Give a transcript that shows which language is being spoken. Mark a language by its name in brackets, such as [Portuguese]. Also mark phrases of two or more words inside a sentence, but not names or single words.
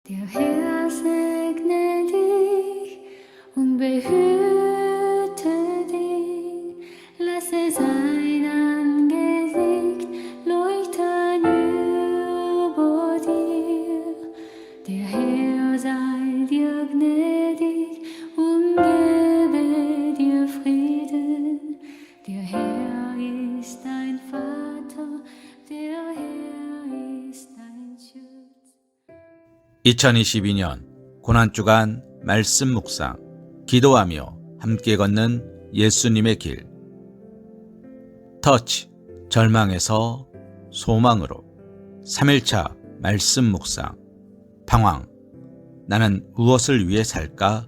[German] Der Herr segne dich und behüte dich, lasse sein Angesicht leuchten über dir. Der Herr sei dir gnädig und gebe dir Frieden. Der Herr ist dein Vater, der Herr ist dein Schutz. [Korean] 2022년 고난주간 말씀 묵상, 기도하며 함께 걷는 예수님의 길. 터치, 절망에서 소망으로. 3일차 말씀 묵상, 방황, 나는 무엇을 위해 살까?